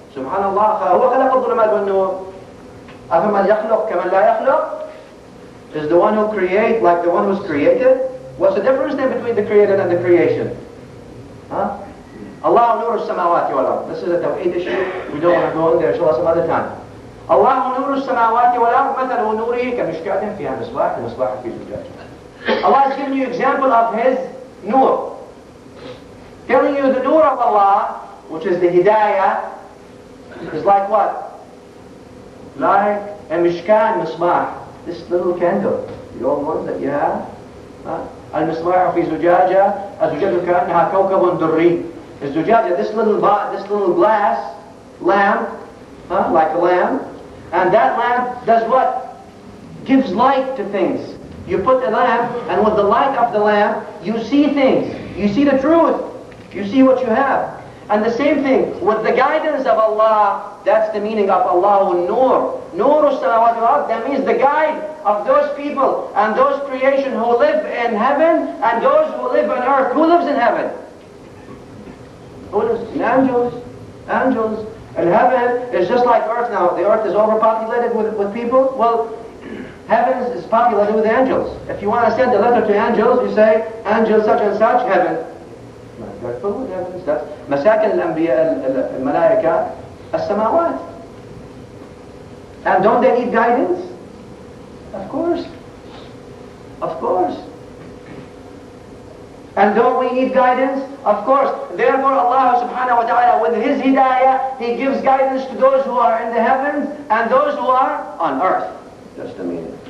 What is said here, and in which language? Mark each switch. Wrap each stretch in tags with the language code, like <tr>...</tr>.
<ar>Subhanallah, هو خلق الظلمات والنور أفمن يخلق كمن لا يخلق.</ar> <en>Is the one who creates like the one who's created? What's the difference then between the created and the creation? Huh?</en> <ar>Allah nur as-samawati wal ard.</ar> <en>This is a tawheed issue. We don't want to go in there, inshallah, some other time.</en> <ar>Allah nur as-samawati wal ard مثل نوره كمشكاة فيها مصباح المصباح في زجاجة.</ar> <en>Allah has given you example of His nur. Telling you the nur of Allah, which is the hidayah, is like what? Like a mishkan misbah. This little candle, the old ones that you have.</en> <ar>المصباح في زجاجة الزجاجة كأنها كوكب دري.</ar> <en>The zujaja, this little glass lamp, like a lamp, and that lamp does what? Gives light to things. You put the lamp, and with the light of the lamp, you see things. You see the truth. You see what you have. And the same thing, with the guidance of Allah, that's the meaning of Allahu Nur.</en> <ar>Nur as-samawati wal ard,</ar> <en>that means the guide of those people and those creation who live in heaven and those who live on earth. Who lives in heaven? Who lives in angels? Angels. And heaven is just like earth now. The earth is overpopulated with people. Well, heaven is populated with angels. If you want to send a letter to angels, you say, angel such and such, heaven. That's</en> <ar>مساكن الأنبياء الملائكة السماوات.</ar> <en>And don't they need guidance? Of course. Of course. And don't we need guidance? Of course. Therefore Allah subhanahu wa ta'ala, with His hidayah, He gives guidance to those who are in the heavens and those who are on earth. That's the meaning.</en>